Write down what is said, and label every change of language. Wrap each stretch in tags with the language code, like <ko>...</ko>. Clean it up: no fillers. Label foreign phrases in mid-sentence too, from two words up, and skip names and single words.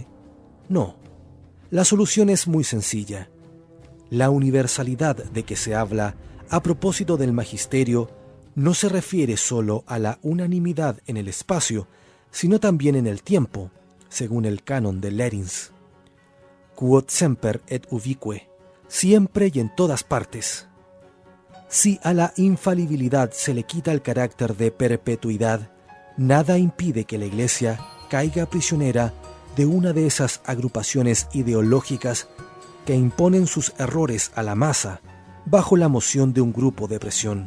<es>No. La solución es muy sencilla. La universalidad de que se habla a propósito del magisterio no se refiere solo a la unanimidad en el espacio, sino también en el tiempo, según el canon de Lerins.</es> <la>Quod semper et ubique,</la> <es>siempre y en todas partes. Si a la infalibilidad se le quita el carácter de perpetuidad, nada impide que la Iglesia caiga prisionera de una de esas agrupaciones ideológicas que imponen sus errores a la masa bajo la moción de un grupo de presión.</es>